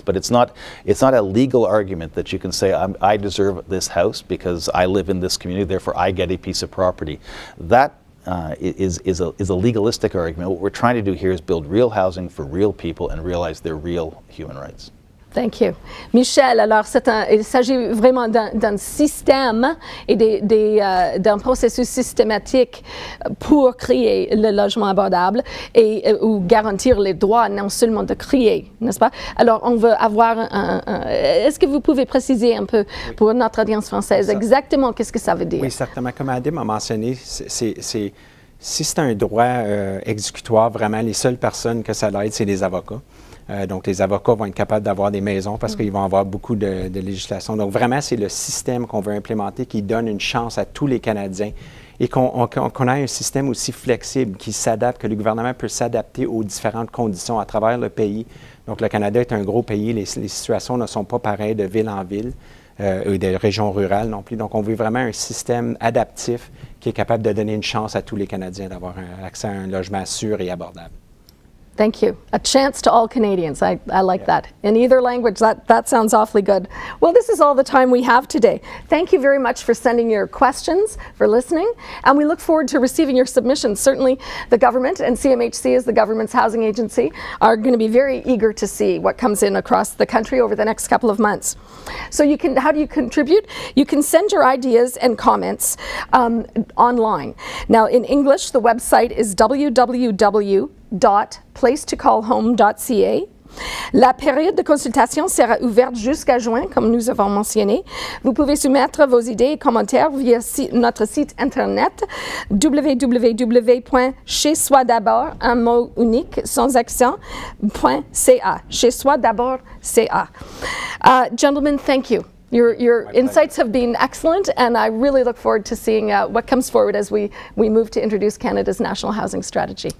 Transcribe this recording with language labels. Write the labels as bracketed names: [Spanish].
[English] But it's not a legal argument that you can say, I deserve this house because I live in this community, therefore I get a piece of property. That is a legalistic argument. What we're trying to do here is build real housing for real people and realize their real human rights. Thank you. [French] Michel, alors il s'agit vraiment d'un système et d'un processus systématique pour créer le logement abordable et ou garantir les droits, non seulement de créer, n'est-ce pas? Alors, on veut avoir est-ce que vous pouvez préciser un peu pour notre audience française exactement qu'est-ce que ça veut dire? Oui, certainement. Comme Adam a mentionné, Si c'est un droit exécutoire, vraiment, les seules personnes que ça aide, c'est les avocats. Donc, les avocats vont être capables d'avoir des maisons parce qu'ils vont avoir beaucoup de législation. Donc, vraiment, c'est le système qu'on veut implémenter qui donne une chance à tous les Canadiens et qu'on ait un système aussi flexible qui s'adapte, que le gouvernement peut s'adapter aux différentes conditions à travers le pays. Donc, le Canada est un gros pays. Les situations ne sont pas pareilles de ville en ville et de régions rurales non plus. Donc, on veut vraiment un système adaptif qui est capable de donner une chance à tous les Canadiens d'avoir accès à un logement sûr et abordable. [English] Thank you. A chance to all Canadians. I like that. In either language, that sounds awfully good. Well, this is all the time we have today. Thank you very much for sending your questions, for listening, and we look forward to receiving your submissions. Certainly the government, and CMHC as the government's housing agency, are going to be very eager to see what comes in across the country over the next couple of months. So how do you contribute? You can send your ideas and comments online. Now in English, the website is www.placetocallhome.ca. [French] La période de consultation sera ouverte jusqu'à juin, comme nous avons mentionné. Vous pouvez soumettre vos idées et commentaires via notre site internet www.chez-soi-d'abord, un mot unique, sans accent.ca. [English] Chez-soi d'abord.ca. Gentlemen, thank you. Your insights have been excellent, and I really look forward to seeing what comes forward as we move to introduce Canada's national housing strategy.